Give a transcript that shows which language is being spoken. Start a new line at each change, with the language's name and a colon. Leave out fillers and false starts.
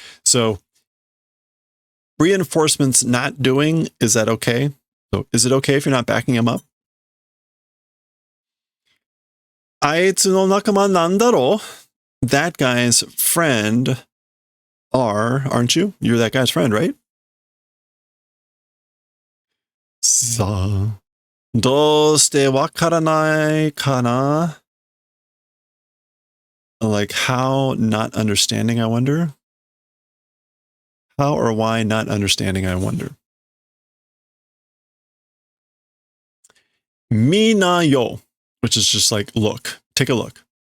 English: So reinforcements not doing, is that okay? So is it okay if you're not backing him up?
Japanese: Aitsu no nakama nandaro?
English: That guy's friend aren't you? You're that guy's friend, right? Sa.
Japanese: どうしてわからないかな?
English: Like, how not understanding, I wonder? How or why not understanding, I wonder? Minayo, which is just like, look, take a look.